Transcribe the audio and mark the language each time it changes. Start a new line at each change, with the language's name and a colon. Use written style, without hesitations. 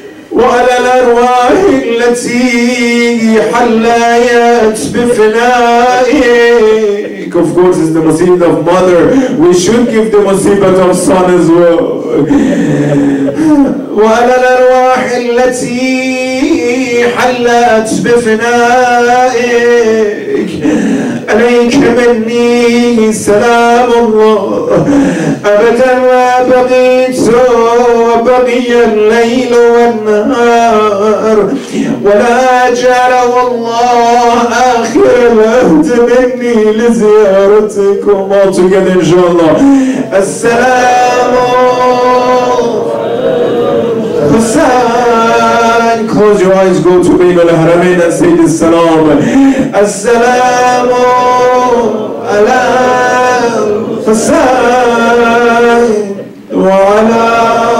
Arabic: الأرواح التي حليت بفنائك.
English: Of course, it's the musibat of mother. We should give the musibat of son as well.
Arabic: وعلى الأرواح التي حلت بفنائك عليك مني سلام الله أبدا ما بقيت وبقي الليل والنهار ولا جعل والله آخر العهد مني لزيارتكم.
English: All together inshallah.
Arabic: السلام Hassan.
English: Close your eyes, go to Bayn al-Haramain and say this salam.
Arabic: Assalamu ala Hassan wa ala